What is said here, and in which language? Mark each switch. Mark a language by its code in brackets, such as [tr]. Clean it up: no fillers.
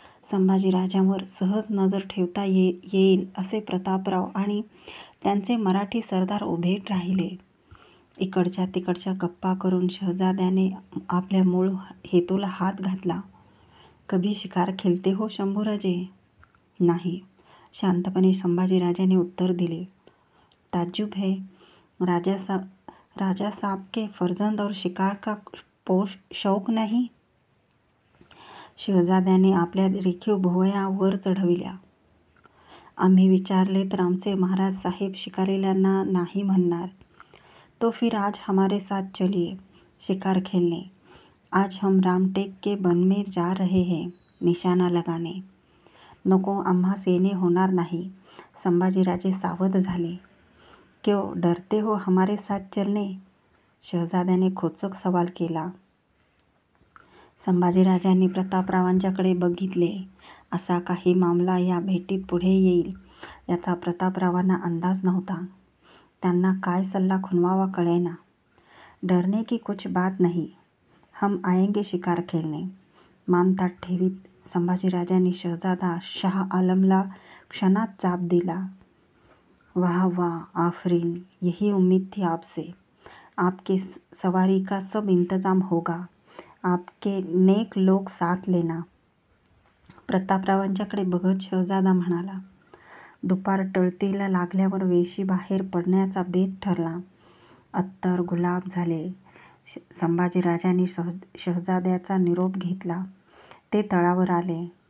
[mr] संभाजीराजांवर सहज नजर ठेवता येईल असे प्रतापराव आणि त्यांचे मराठी सरदार उभे राहिले. इकडच्या तिकडच्या गप्पा करून शहजाद्याने आपल्या मूळ हेतूला हात घातला. [hi] कभी शिकार खेलते हो शंभूराजे? [mr] नाही, शांतपणे संभाजीराजांनी उत्तर दिले. [hi] ताज्जुब है, राजा साहब के फर्जंद और शिकार का शौक नहीं? [mr] शहजाद्याने आपल्या रेखीव भुवया वर चढविल्या. आम्ही विचारले तर आमचे महाराज साहेब शिकारीला नाही म्हणणार. [hi] तो फिर आज हमारे साथ चलिए शिकार खेलने. आज हम रामटेक के वन में जा रहे हैं निशाना लगाने. [mr] नको, आम्हा सेने होणार नाही. संभाजीराजे सावध झाले. [hi] क्यों, डरते हो हमारे साथ चलने? [mr] शहजाद्याने खोचक सवाल केला. संभाजीराजांनी प्रतापरावांच्याकडे बघितले. असा काही मामला या भेटीत पुढे येईल याचा प्रतापरावांना अंदाज नव्हता. त्यांना काय सल्ला खुणवावा कळेना. [hi] डरने की कुछ बात नहीं, हम आएंगे शिकार खेलने. [mr] मानतात ठेवीत संभाजीराजांनी शहजादा शाह आलमला क्षणात चाप दिला. [hi] वाह वाह, आफरीन, यही उम्मीद थी आपसे. आपके सवारी का सब इंतजाम होगा. आपके नेक लोग साथ लेना. [mr] प्रतापरावांच्याकडे बघत शहजादा म्हणाला. दुपार टळतीला लागल्यावर वेशी बाहेर पडण्याचा बेत ठरला. अत्तर गुलाब झाले. संभाजीराजांनी शहजाद्याचा निरोप घेतला. ते तळावर आले.